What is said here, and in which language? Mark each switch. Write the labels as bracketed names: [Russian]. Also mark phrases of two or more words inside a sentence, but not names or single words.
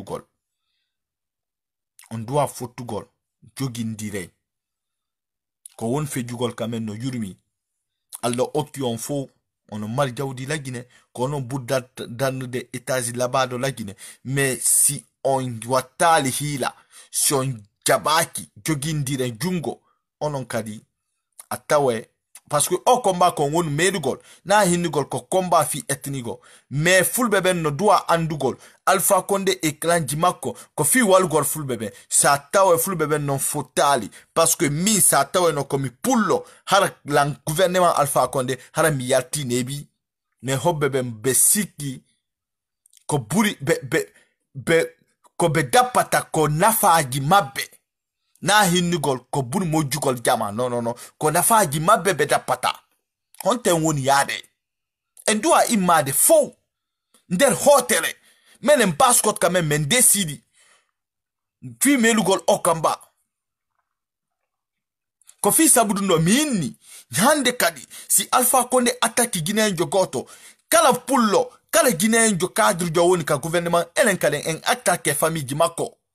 [Fula] fottugol jogindire ko won fejugol kamen no yurmi Allah okki on fo on mari jawdi la Guinée ko non budda dannude états labado la Guinée mais si on watali hila si on jabaki jogindire jungo onon kadi atawe [French] parce que [Fula] o combat ko won medugol na hinugol ko combat fi etnigo mais fulbe ben no doa andugol Alpha Condé e clan makko ko fi walgol fulbe ben sa tawe fulbe ben non fotali [French] parce que [Fula] mi sa tawe no komi pullo har lan gouvernement Alpha Condé har mi yalti nebi ne hobbe ben besiki ko buri ko be dapata ko nafaji mabbe na hinnugol ko bun mojugol jama no ko nafaji mabbe be dapata honte woni yade en doa imade fo nder hotere menen passport [French] quand même [Fula] men décidi fi melugol okamba ko fi sabudundo minni hande kadi si Alpha Condé attaque Guinée jogoto kala pullo kala Guinée jo cadre jo woni ka gouvernement elen kalen en attaque famille makko